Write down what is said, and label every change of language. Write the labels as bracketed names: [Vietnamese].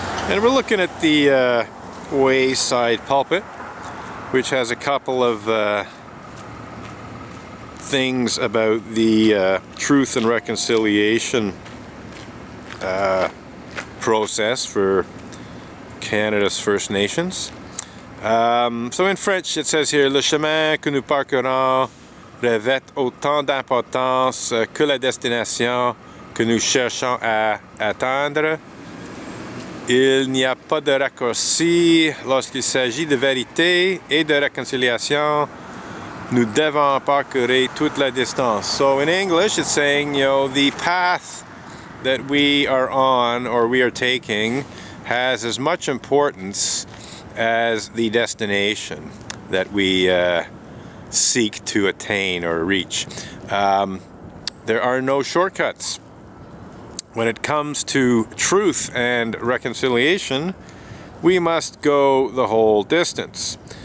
[English] And we're looking at the wayside pulpit, which has a couple of things about the truth and reconciliation process for Canada's First Nations. So in French it says here, [French] le chemin que nous parcourons revêt autant d'importance que la destination que nous cherchons à atteindre. Il n'y a pas de raccourci lorsqu'il s'agit de vérité et de réconciliation. Nous devons parcourir toute la distance. [English] So in English it's saying, the path that we are on or we are taking has as much importance as the destination that we seek to attain or reach. There are no shortcuts. When it comes to truth and reconciliation, we must go the whole distance.